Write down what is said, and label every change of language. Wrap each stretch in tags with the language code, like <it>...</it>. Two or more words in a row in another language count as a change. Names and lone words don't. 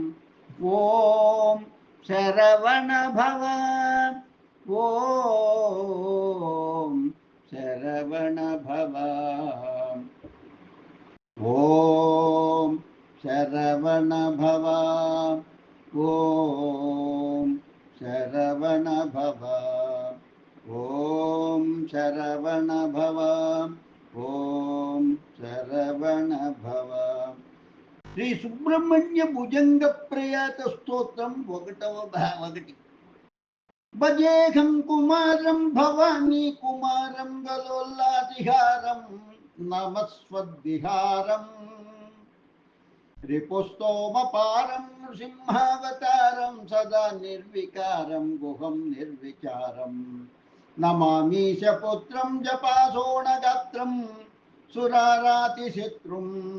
<sa>ओम शरवण भव, ओम शरवण भव, ओम शरवण भव, ओम शरवण भव, ओम शरवण भव, ओम शरवण भव।</sa> <te>శ్రీ సుబ్రహ్మణ్య భుజంగ ప్రయాత స్తోత్రం 1వ భాగం.</te> <sa>భజేహం కుమారం భవానీ కుమారం గలోల్లాతిహారం నమస్వద్విహారం రిపుస్తోమపారం నృసింహావతారం సదా నిర్వికారం గుహం నిర్విచారం నమామీశ పుత్రం జపాసోణగాత్రం సురారాతిశత్రుం</sa>